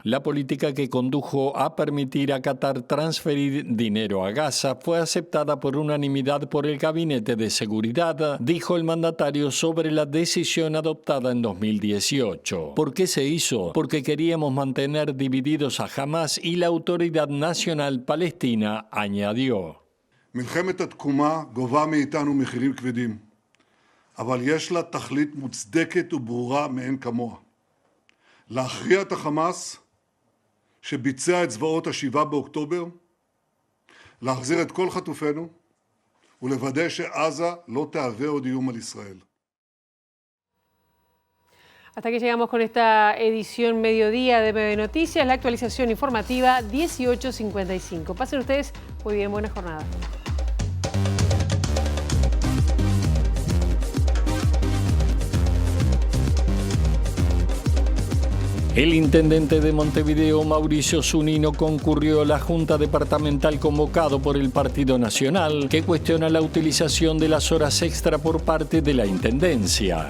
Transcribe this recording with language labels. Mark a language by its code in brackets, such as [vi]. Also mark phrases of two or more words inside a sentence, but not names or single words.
[es] La política que condujo a permitir a Qatar transferir dinero a Gaza fue aceptada por unanimidad por el Gabinete de Seguridad, dijo el mandatario sobre la decisión adoptada en 2018. ¿Por qué se hizo? Porque queríamos mantener divididos a Hamás y la Autoridad Nacional Palestina, añadió. [he] מלחמת התקומה גובה מאיתנו מחירים כבדים, אבל יש לה תכלית מוצדקת וברורה מאין כמוה. להכריע את החמאס שביצע את זוועות ה-7 באוקטובר, להחזיר את כל חטופינו ולוודא שעזה לא תהווה עוד איום על ישראל. [es] Hasta que llegamos con esta edición mediodía de MBD Noticias, la actualización informativa 18:55. Pasen ustedes muy bien, buena jornada. El intendente de Montevideo, Mauricio Zunino, concurrió a la Junta Departamental convocado por el Partido Nacional, que cuestiona la utilización de las horas extra por parte de la Intendencia.